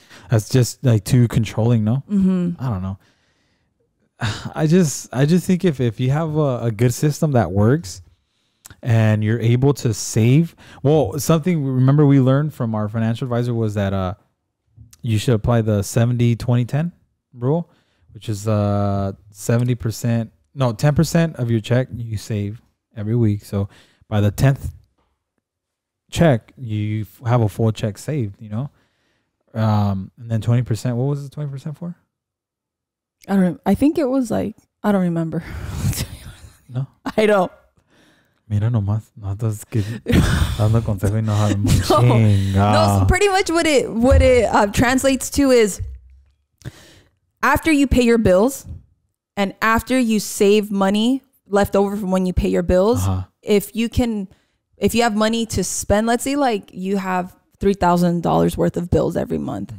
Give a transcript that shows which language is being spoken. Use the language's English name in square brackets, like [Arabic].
[English] That's just like too controlling, no? I don't know. I just think if you have a good system that works and you're able to save, well, something remember we learned from our financial advisor was that you should apply the 70-20-10 rule, which is 10% of your check you save every week. So by the 10th check, you have a full check saved, you know? And then 20%, what was the 20% for? I think it was like, I don't remember. No? I don't. [Spanish] Mira nomás, no estás dando consejo y no. [English] No, so pretty much what it translates to is after you pay your bills and after you save money left over from when you pay your bills, if you have money to spend, let's say like you have $3,000 worth of bills every month.